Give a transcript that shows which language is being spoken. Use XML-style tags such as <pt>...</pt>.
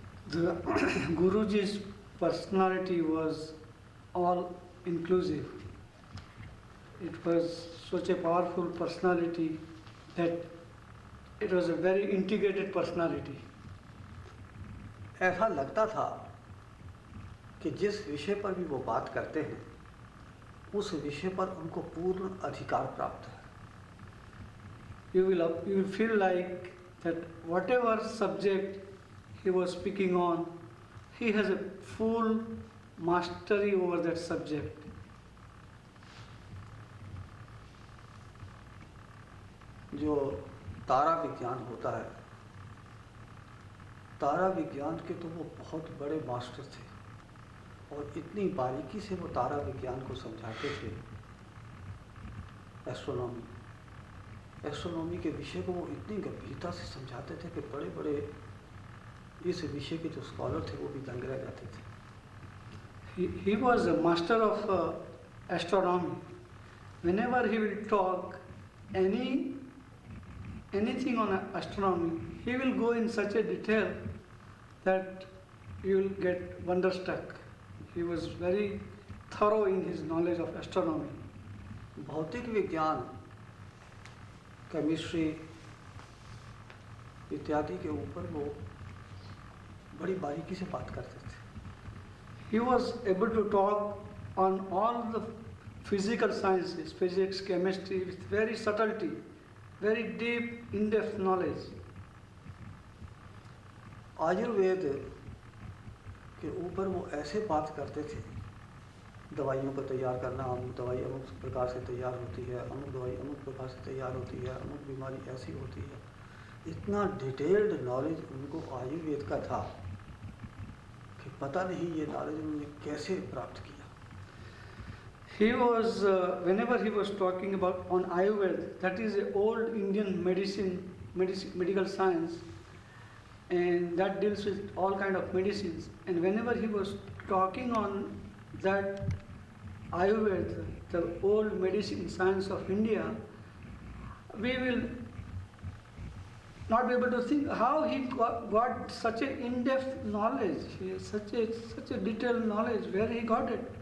<en>The Guruji's personality was all inclusive. It was such a powerful personality that it was a very integrated personality.</en> <hi>ऐसा लगता था कि जिस विषय पर भी वो बात करते हैं उस विषय पर उनको पूर्ण अधिकार प्राप्त है.</hi> <en>You will feel like that whatever subject he was speaking on, he has a full mastery over that subject.</en> <hi>जो तारा विज्ञान होता है, तारा विज्ञान के तो वो बहुत बड़े मास्टर थे और इतनी बारीकी से वो तारा विज्ञान को समझाते थे. एस्ट्रोनॉमी के विषय को वो इतनी गंभीरता से समझाते थे कि बड़े बड़े इस विषय के जो स्कॉलर थे वो भी दंग रह जाते थे.</hi> <en>He was a master of astronomy. Whenever he will talk anything on astronomy, he will go in such a detail that you will get wonderstruck. He was very thorough in his knowledge of astronomy.</en> <hi>भौतिक विज्ञान, chemistry इत्यादि के ऊपर वो बड़ी बारीकी से बात करते थे.</hi> <en>He was able to talk on all the physical sciences, physics, chemistry, with very subtlety, very deep, in-depth knowledge.</en> <hi>Ayurveda के ऊपर वो ऐसे बात करते थे, दवाइयों को तैयार करना, अमुक दवाई अमुक प्रकार से तैयार होती है, अमुक दवाई अमुक प्रकार से तैयार होती है, अमुक बीमारी ऐसी होती है. इतना डिटेल्ड नॉलेज उनको आयुर्वेद का था कि पता नहीं ये नॉलेज उन्होंने कैसे प्राप्त किया.</hi> <en>He was, whenever he was talking about on Ayurveda, that is an old Indian medical science, and that deals with all kind of medicines. And whenever he was talking on that Ayurveda, the old medicine science of India, we will not be able to think how he got such an in-depth knowledge, such a detailed knowledge, where he got it.</en>